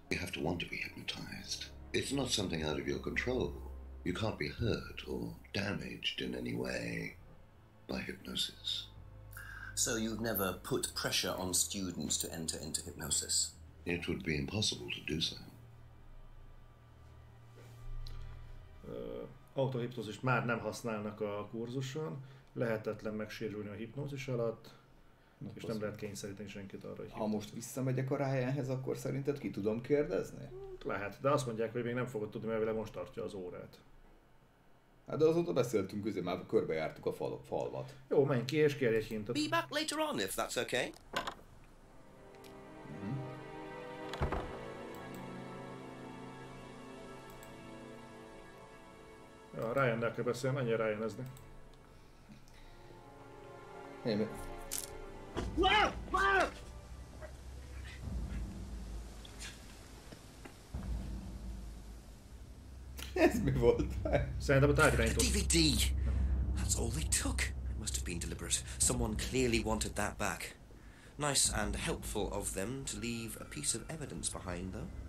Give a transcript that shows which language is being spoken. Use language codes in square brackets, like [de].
[en] You have to want to be hypnotized. It's not something out of your control. You can't be hurt or damaged in any way by hypnosis. So you've never put pressure on students to enter into hypnosis? It would be impossible to do so. [hu] Autohipnózist már nem használnak a kurzuson. Lehetetlen megsérülni a hipnózis alatt. És nem lehet kényszeríteni senkit arra, hogy... Ha most visszamegyek a Ryanhez, akkor szerinted ki tudom kérdezni? Lehet, de azt mondják, hogy még nem fogod tudni, mert most tartja az órát. Hát de azóta beszéltünk közé, már körbejártuk a falvat. Jó, menj ki és kérj egy hintet. [en] Be back later on, if that's okay. [hu] Ja, Ryan-nel kell beszélni, menjél Ryan-ezni. Ez mi volt? Szerintem a tárgyirányító. [en] DVD! That's all they took. It must have been deliberate. Someone clearly wanted that back. Nice and helpful of them to leave a piece of evidence behind, though.